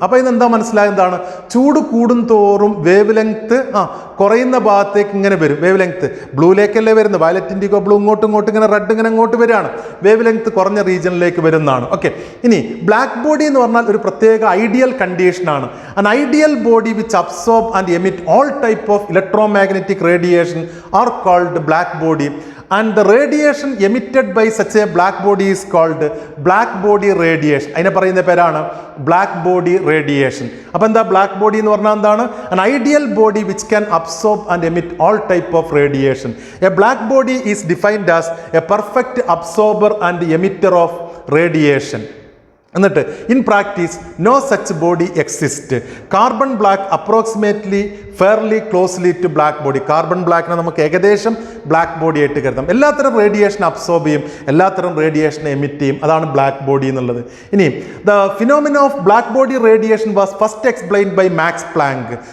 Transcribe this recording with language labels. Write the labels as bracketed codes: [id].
[ml] അപ്പോൾ ഇതെന്താ മനസ്സിലായതാണ്? ചൂട് കൂടും തോറും വേവ് ലെങ്ത്ത് കുറയുന്ന ഭാഗത്തേക്ക് ഇങ്ങനെ വരും. വേവ് ലെങ്ത്ത് ബ്ലൂയിലേക്കല്ലേ വരുന്നത്, വയലറ്റ് ഇൻഡിഗോ ബ്ലൂ ഇങ്ങോട്ടും ഇങ്ങനെ റെഡ് ഇങ്ങനെ അങ്ങോട്ട് വരികയാണ്. വേവ് ലെങ്ത്ത് കുറഞ്ഞ റീജിയനിലേക്ക് വരുന്നതാണ്. ഓക്കെ. ഇനി ബ്ലാക്ക് ബോഡി എന്ന് പറഞ്ഞാൽ ഒരു പ്രത്യേക ഐഡിയൽ കണ്ടീഷനാണ്. [en] an ideal body which absorb and emit all type of electromagnetic radiation are called black body, and the radiation emitted by such a black body is called black body radiation. [ml] അതിനെ പറയുന്ന പേരാണ് black body radiation. അപ്പോൾ എന്താ black body എന്ന് പറഞ്ഞാൽ എന്താണ്? [en] an ideal body which can absorb and emit all type of radiation. A black body is defined as a perfect absorber and emitter of radiation. [ml] എന്നിട്ട് [en] In practice no such body exist. Carbon black approximately fairly closely to black body. [ml] Carbon ബ്ലാക്കിനെ നമുക്ക് ഏകദേശം black body ആയിട്ട് കരുതാം. എല്ലാത്തരം radiation absorb ചെയ്യും, എല്ലാത്തരം radiation emit ചെയ്യും. അതാണ് ബ്ലാക്ക് ബോഡി എന്നുള്ളത്. ഇനി [en] The phenomena of black body radiation was first explained by Max Planck.